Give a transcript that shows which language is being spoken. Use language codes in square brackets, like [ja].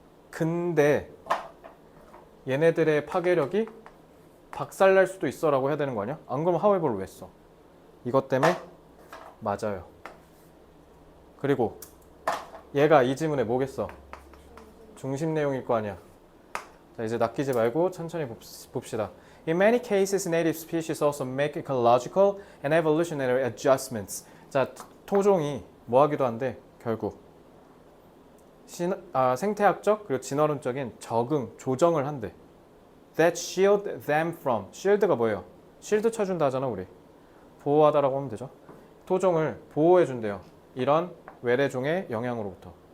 [ko] 근데 얘네들의 파괴력이 박살날 수도 있어 라고 해야 되는 거 아니야? 안 그러면 하우에버를 왜 써? 이것 때문에 맞아요. 그리고 얘가 이 지문에 뭐겠어? 중심 내용일 거 아니야. 자, 이제 낚이지 말고 천천히 봅시다. [en] In many cases, native species also make ecological and evolutionary adjustments. [ko] 자, 토종이 뭐 하기도 한데 결국 생태학적 그리고 진화론적인 적응, 조정을 한대. [en] That shield them from. [ko] shield가 뭐예요? 실드 쳐준다 하잖아 우리. 보호하다라고 하면 되죠. 토종을 보호해준대요. 이런 외래종의 영향으로부터.